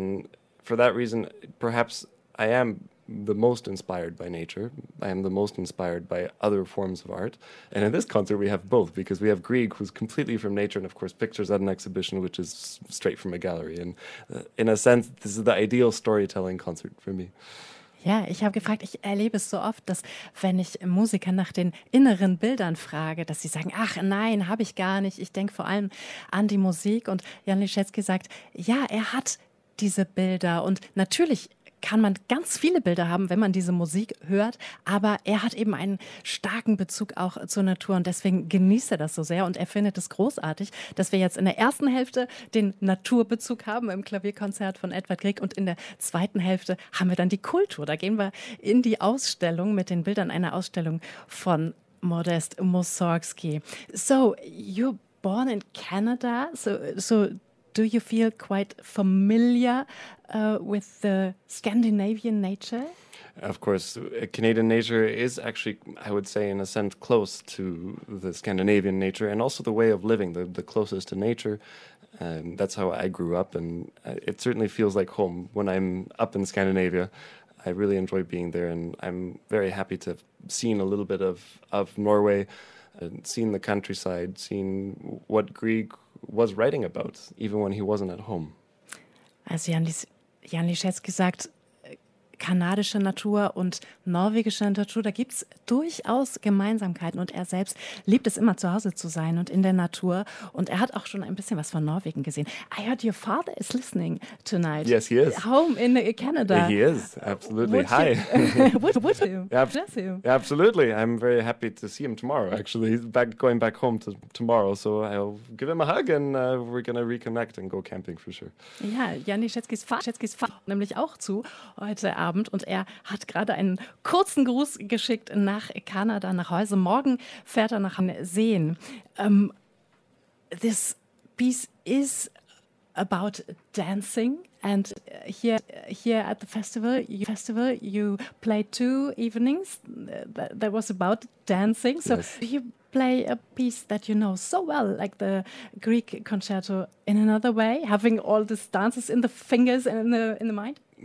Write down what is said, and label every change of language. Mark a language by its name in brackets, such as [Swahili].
[English] And for that reason, perhaps I am the most inspired by nature. I am the most inspired by other forms of art. And in this concert, we have both, because we have Grieg, who's completely from nature, and of course, pictures at an exhibition, which is straight from a gallery. And in a sense, this is the ideal storytelling concert for me. [German] Ja, ich habe gefragt, ich erlebe es so oft, dass wenn ich Musiker nach den inneren Bildern frage, dass sie sagen, ach nein, habe ich gar nicht. Ich denke vor allem an die Musik. Und Jan Liszewski sagt, ja, er hat diese Bilder. Und natürlich kann man ganz viele Bilder haben, wenn man diese Musik hört. Aber er hat eben einen starken Bezug auch zur Natur. Und deswegen genießt er das so sehr. Und er findet es großartig, dass wir jetzt in der ersten Hälfte den Naturbezug haben im Klavierkonzert von Edvard Grieg. Und in der zweiten Hälfte haben wir dann die Kultur. Da gehen wir in die Ausstellung mit den Bildern einer Ausstellung von Modest Mussorgsky. [English] So, you're born in Canada. So do you feel quite familiar with the Scandinavian nature? Of course, Canadian nature is actually, I would say, in a sense, close to the Scandinavian nature, and also the way of living, the closest to nature. That's how I grew up, and it certainly feels like home when I'm up in Scandinavia. I really enjoy being there, and I'm very happy to have seen a little bit of Norway, seen the countryside, seen what Grieg was writing about, even when he wasn't at home. [German] Also Jan Liszewski sagt, kanadische Natur und norwegische Natur, da gibt es durchaus Gemeinsamkeiten. Und er selbst liebt es immer, zu Hause zu sein und in der Natur. Und er hat auch schon ein bisschen was von Norwegen gesehen. [English] I heard your father is listening tonight. Yes, he is. Home in Canada. He is, absolutely. Would hi. would him? Bless him. Absolutely. I'm very happy to see him tomorrow, actually. He's going back home tomorrow. So I'll give him a hug and we're going to reconnect and go camping for sure. [German] Ja, Jan Liszewskis Vater nämlich auch zu heute Abend und er hat gerade einen kurzen Gruß geschickt nach Kanada, nach Hause. Morgen fährt er nach Seen. [English] This piece is about dancing, and here at the festival you played two evenings that was about dancing. So yes. You play a piece that you know so well, like the Greek concerto, in another way, having all these dances in the fingers and in the mind.